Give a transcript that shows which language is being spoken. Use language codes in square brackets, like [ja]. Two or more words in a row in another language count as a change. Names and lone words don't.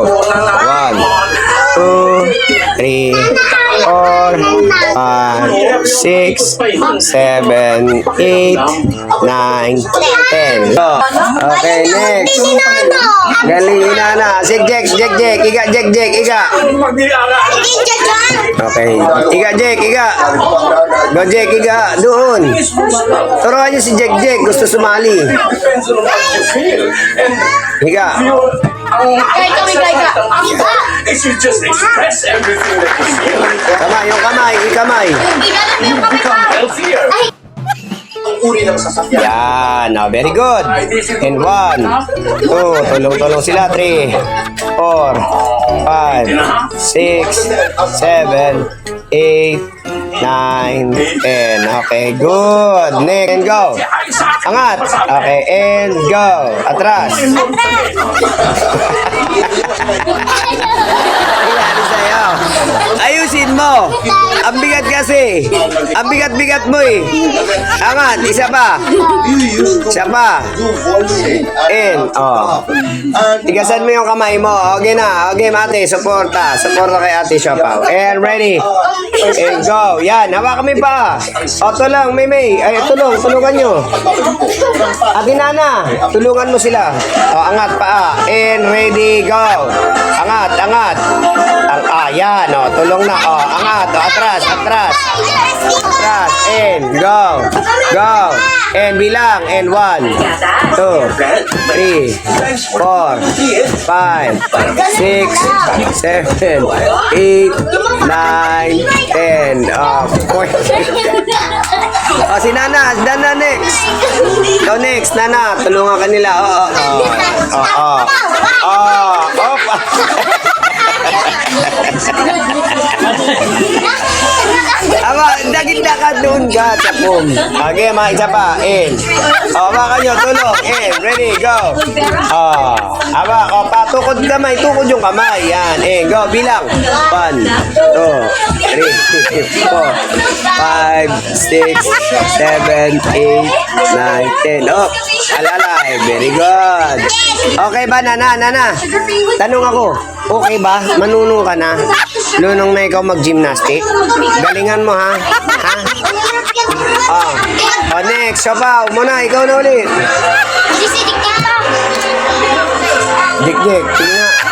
[en] 1, 2, 3, 4, 5, 6, 7, 8, 9, 10. Go. [tl] Okay, next. Galing inana. Sig Jack, Jack, Jack. Iga, Jack, Jack. Iga. Okay. Iga, Jack, iga. Go, Jack, iga. Doon. Turuan niyo si Jack, Jack. Gusto sumali. Higa. [en] If you just express everything that you feel, [tl] Kamay, yung kamay. Ikamay. [en] become healthier. [tl] Ang uri ng sasakyan. Yan. [en] Now, very good. And 1, 2. [tl] Tulong-tulong sila. [en] 3, 4, 5, 6, 7, 8, 9, 10. Okay, good. Next, and go. [tl] Angat. [en] Okay, and go. [tl] Atras. Ano sa'yo? Ayusin mo. Ang bigat kasi. Ang bigat-bigat mo eh. Angat. Isa pa. Isa pa. In. Oh. Tigasan mo yung kamay mo. Okay na. Okay, ate. Suporta. Suporta kay ate Siopaw. [en] And ready. And go. [tl] Yan. Hawakan mo yung pa. O, tulong. May. Ay, tulong. Tulungan nyo. Ate Nana. Tulungan mo sila. O, angat pa. [en] And ready. Go. [tl] Angat. Angat. Yan. O, tulong na. O, angat. O, atras. Atras. Atras. [en] And go. Go. [tl] And bilang. And [en] 1, 2, 3, 4, 5, 6, 7, 8, 9, 10. [tl] Si Nana. Nana next. Ikaw next. Nana. Tulungan ka nila. Dagit na ka doon ka, Chapum. Okay, mga isa pa. In. Baka nyo, tulong. In. [en] Ready, go. [tl] Patukod kamay. Tukod yung kamay. Yan. In. Go. Bilang. 1, 2, 3, 4, 5, 6, 7, 8, 9, 10. Oh, alalay. Very good. Okay ba, Nana? Nana? Tanong ako. Okay ba? Manunong ka na? Lunong na ikaw mag-gymnastic? Galingan mo, ha? Ha? Next. Siopaw. Muna. Ikaw na ulit. Dik-dik. Tingnan.